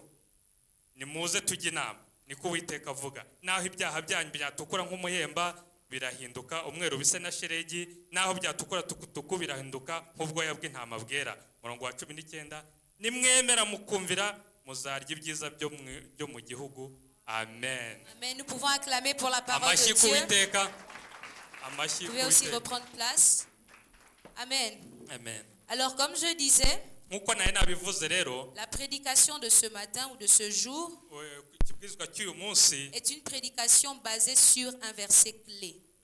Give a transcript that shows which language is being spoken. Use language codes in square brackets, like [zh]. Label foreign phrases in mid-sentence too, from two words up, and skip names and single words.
[rw] Nimuze tujye inama, niko Uwiteka avuga. Naho ibyaha byanyu byatukura nk'umuhemba birahinduka umweru bise na sheregi, naho byatukura tukutuku birahinduka nk'ubwoya bw'intama bwera. Umurongo wa 19, nimwemera mukumvira muzarya ibyiza byo mu gihugu. Amen. Amen. [fr] Nous pouvons acclamer pour la parole de Dieu. Vous pouvez aussi reprendre place. Amen. Amen. Alors comme je disais, la prédication de ce matin ou de ce jour est une prédication basée sur un verset clé.